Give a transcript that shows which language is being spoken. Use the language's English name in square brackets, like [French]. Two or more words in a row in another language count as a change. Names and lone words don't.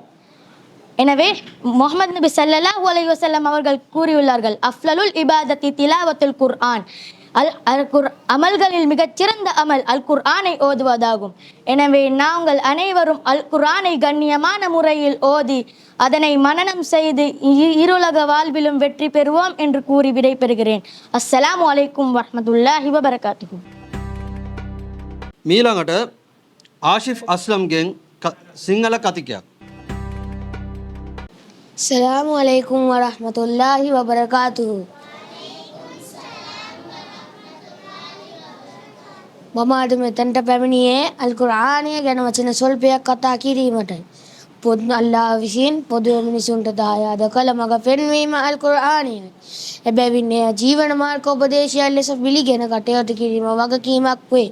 [Tamil] எனவே முஹம்மது நபி [Arabic] صلى الله عليه وسلم [Tamil] அவர்கள் கூறியுள்ளார்கள், [Arabic] أفضل العبادة تلاوة القرآن, [Tamil] அமல்களில் மிகச்சிறந்த அமல் அல் குர்ஆனை ஓதுவதாகும். எனவே நாங்கள் அனைவரும் அல் குர்ஆனை கண்ணியமான முறையில் ஓதி அதனை மனனம் செய்து இருலக வாழ்விலும் வெற்றி பெறுவோம் என்று கூறி விடைபெறுகிறேன். [Arabic] السلام عليكم ورحمة الله وبركاته. [Sinhala] මීළඟට ආශිෆ් අස්ලම්ගෙන් සිංහල කතිකයක්. [Arabic] السلام عليكم ورحمة الله وبركاته. [Sinhala] මම අද මෙතනට පැමිණියේ අල් කුර්ආනය ගැන වචන ස්වල්පයක් කතා කිරීමටයි. අල්ලාහ් විසින් පොදු මිනිසුන්ට දායාද කළ මඟ පෙන්වීම අල් කුර්ආනයයි. එබැවින් එය ජීවන මාර්ග උපදේශයක් ලෙස පිළිගෙන කටයුතු කිරීම වගකීමක් වේ.